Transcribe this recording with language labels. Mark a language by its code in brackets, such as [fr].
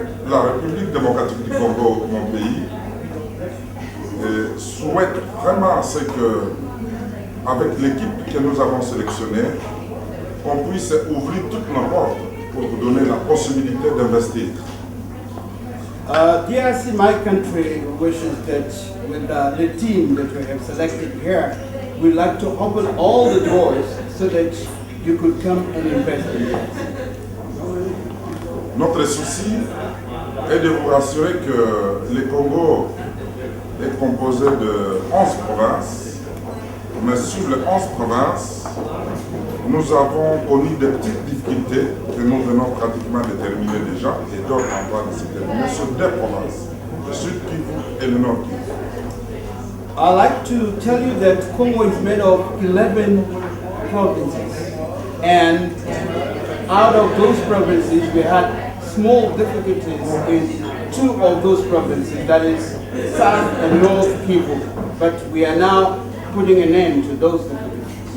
[fr] La République démocratique du Congo, mon pays, souhaite vraiment ce que, avec l'équipe que nous avons sélectionnée, on puisse ouvrir toutes nos portes pour vous donner la possibilité d'investir. [en] DRC, my country, wishes that with the team that we have selected here, we'd like to open all the doors so that you could come and invest in it. [fr] Notre souci est de vous rassurer que le Congo est composé de 11 provinces, mais sur les 11 provinces, nous avons connu des petites difficultés que nous venons pratiquement de terminer déjà, et d'autres en train de se terminer sur 2 provinces, le Sud Kivu et le Nord Kivu. [en] I'd like to tell you that Congo is made of 11 provinces, and out of those provinces we had small difficulties in 2 of those provinces, that is South and North Kivu, but we are now putting an end to those difficulties.